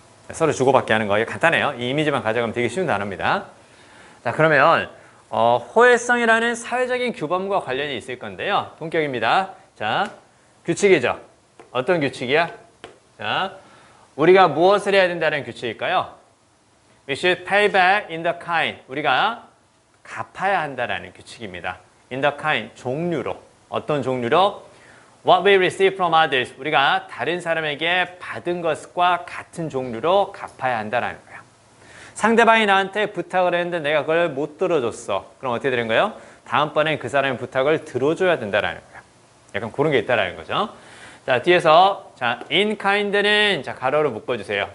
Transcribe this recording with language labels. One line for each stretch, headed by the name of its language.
Korean: 서로 주고받게 하는 거. 이게 간단해요. 이 이미지만 가져가면 되게 쉬운 단어입니다. 자, 그러면 호혜성이라는 사회적인 규범과 관련이 있을 건데요. 본격입니다. 자, 규칙이죠. 어떤 규칙이야? 자, 우리가 무엇을 해야 된다는 규칙일까요?
English: We should pay back in the kind.
Korean: 우리가 갚아야 한다는 규칙입니다.
English: in the kind,
Korean: 종류로. 어떤 종류로?
English: What we receive from others.
Korean: 우리가 다른 사람에게 받은 것과 같은 종류로 갚아야 한다는 거예요. 상대방이 나한테 부탁을 했는데 내가 그걸 못 들어줬어. 그럼 어떻게 되는 거예요? 다음번엔 그 사람의 부탁을 들어줘야 된다는 거예요. 약간 그런 게 있다는 거죠. 자, 뒤에서 자,
English: in kind
Korean: 는 자, 가로로 묶어주세요.